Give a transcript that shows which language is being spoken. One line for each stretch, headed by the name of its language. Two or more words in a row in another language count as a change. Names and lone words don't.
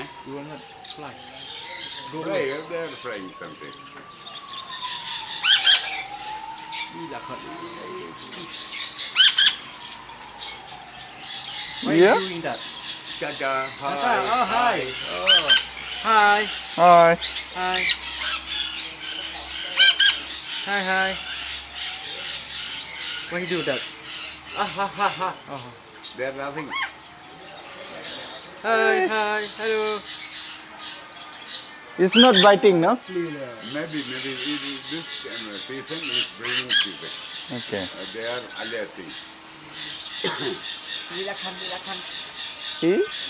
English: You will not fly. Fry, they are frying something. Đi là khẩn. Yeah? Doing that. Tata, hi. Oh, hi. Oh. Hi. Hi. Hi. Hi, hi. Why you do that? Ah, ha, ha, ha. Oh. They are laughing. Hi, hi. Hello. It's not biting, no? Maybe this season is breeding season. Okay. They are alerting. See?